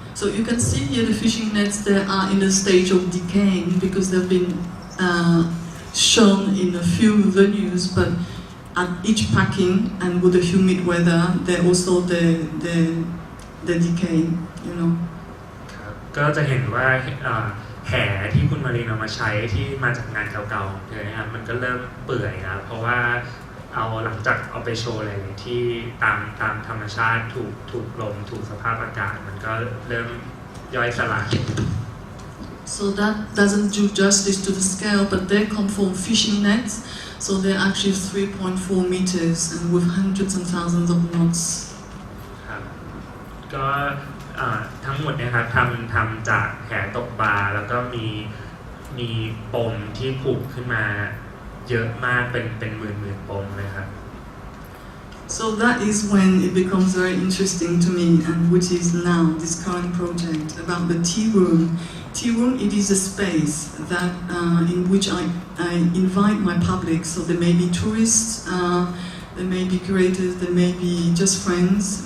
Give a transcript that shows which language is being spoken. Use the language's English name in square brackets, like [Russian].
[English] So you can see here the fishing nets they are in a stage of decaying because they've been shown in a few venues, but at each packing and with the humid weather, they also they decay, you know. [Thai] ครับก็จะเห็นว่าแห่ที่คุณมารีนำมาใช้ที่มาจากงานเก่าๆของเธอนะครับมันก็เริ่มเปื่อยนะเพราะว่าหลังจากเอาไปโชว์อะไรที่ตามธรรมชาติถูกลมถูกสภาพอากาศมันก็เริ่มย่อยสลาย [English] So that doesn't do justice to the scale, but they come from fishing nets, so they're actually 3.4 meters and with hundreds and thousands of knots. [Thai] ครับก็ทั้งหมดเนี่ยครับทำจากแหตกปลาแล้วก็มีปมที่ผูกขึ้นมาเยอะมากเป็นหมื่นปมเลยครับ [English] So that is when it becomes very interesting to me, and which is now this current project about the tea room. Tea room, it is a space that in which I invite my public. So there may be tourists, there may be curators, there may be just friends.